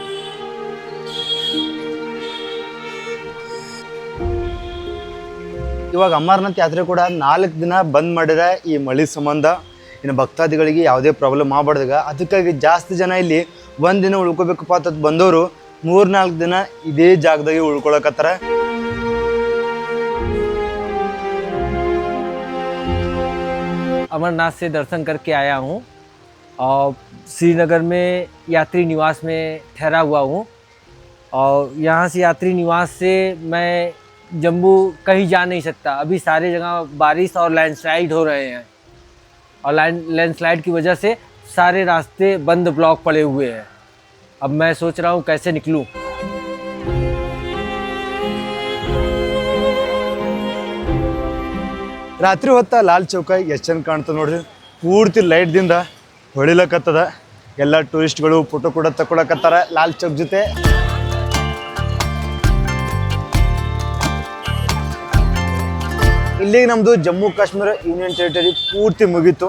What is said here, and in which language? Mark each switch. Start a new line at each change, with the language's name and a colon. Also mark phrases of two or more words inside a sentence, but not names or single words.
Kannada: ಇವಾಗ ಅಮರ್ನಾಥ್ ಯಾತ್ರೆ ಕೂಡ 4 ದಿನ ಬಂದ್ ಮಾಡಿದ್ರೆ ಈ ಮಳೆ ಸಂಬಂಧ. ಇನ್ನು ಭಕ್ತಾದಿಗಳಿಗೆ ಯಾವುದೇ ಪ್ರಾಬ್ಲಮ್ ಆಗಬಾರ್ದಾಗ, ಅದಕ್ಕಾಗಿ ಜಾಸ್ತಿ ಜನ ಇಲ್ಲಿ 1 ದಿನ ಉಳ್ಕೋಬೇಕಪ್ಪ ಅಂತ ಬಂದವರು 3-4 ದಿನ ಇದೇ ಜಾಗದಾಗೆ ಉಳ್ಕೊಳಕತ್ತಾರ.
Hindi: अमरनाथ से दर्शन करके आया हूँ और श्रीनगर में यात्री निवास में ठहरा हुआ हूँ। और यहाँ से यात्री निवास से मैं जम्मू कहीं जा नहीं सकता। अभी सारे जगह बारिश और लैंडस्लाइड हो रहे हैं और लैंडस्लाइड की वजह से सारे रास्ते बंद ब्लॉक पड़े हुए हैं। अब मैं सोच रहा हूँ कैसे निकलूँ।
Kannada: ರಾತ್ರಿ ಹೊತ್ತ ಲಾಲ್ ಚೌಕ ಎಷ್ಟು ಚಂದ ಕಾಣ್ತದೆ ನೋಡ್ರಿ, ಪೂರ್ತಿ ಲೈಟ್ದಿಂದ ಹೊಳಿಲಕತ್ತದ. ಎಲ್ಲ ಟೂರಿಸ್ಟ್ಗಳು ಫೋಟೋ ಕೂಡ ತಗೊಳಕತ್ತಾರ ಲಾಲ್ ಚೌಕ್ ಜೊತೆ. ಇಲ್ಲಿಗೆ ನಮ್ಮದು ಜಮ್ಮು ಕಾಶ್ಮೀರ ಯೂನಿಯನ್ ಟೆರಿಟರಿ ಪೂರ್ತಿ ಮುಗೀತು.